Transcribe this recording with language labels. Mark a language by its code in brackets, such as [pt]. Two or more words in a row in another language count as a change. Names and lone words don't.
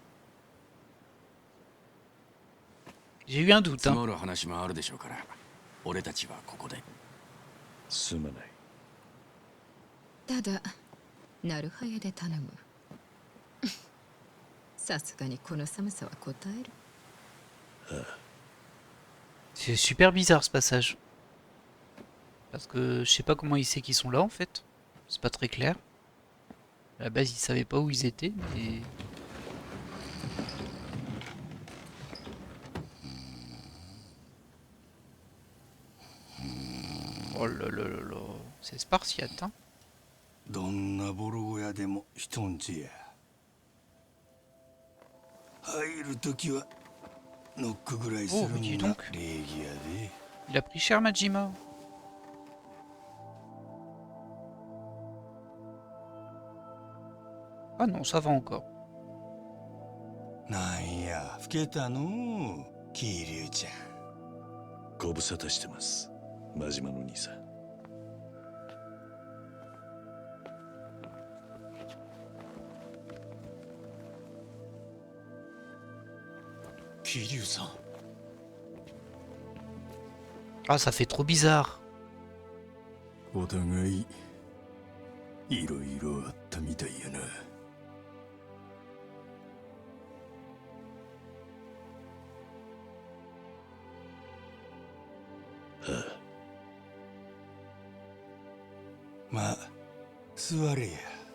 [fr] J'ai eu un doute, [ja] 積 [fr] hein. [ja] もる話もあるでしょうから、俺たちはここで。すまない。ただなるはやで頼む。さすがにこの寒さは答える。 [fr] C'est super bizarre ce passage. Parce que je sais pas comment il sait qu'ils sont là en fait. C'est pas très clair. À la base, il savait pas où ils étaient, mais... Oh là là là là, c'est spartiate, hein. [ja] どんなボロ小屋でも人んちや。入るときはノックぐらいする [fr] Oh, dis [ja] んが [fr] donc. [ja] 礼儀やで。 [fr] Il a pris cher Majima. Ah non, ça va encore. [ja] なんや、老けたのう、桐生ちゃん。ご無沙汰してます、真島の兄さん。桐生さん。 [fr] Ah, ça fait trop bizarre. [ja] お互いいろいろあったみたいやな。まあ座れや。